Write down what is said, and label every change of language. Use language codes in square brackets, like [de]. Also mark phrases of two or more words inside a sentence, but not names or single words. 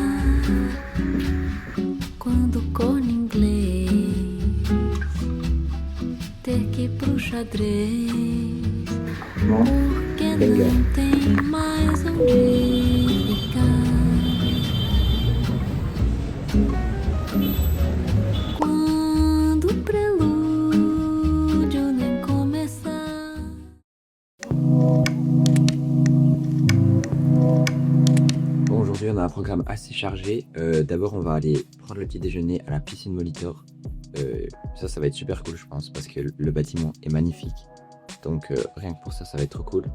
[pt] quando o corno inglês ter que ir pro xadrez, porque não tem mais onde ficar. Quando o prelúdio nem começar. [fr] Bon, aujourd'hui on a un programme assez chargé. D'abord on va aller prendre le petit déjeuner à la piscine Molitor. Ça va être super cool je pense parce que le bâtiment est magnifique. Donc rien que pour ça va être trop cool.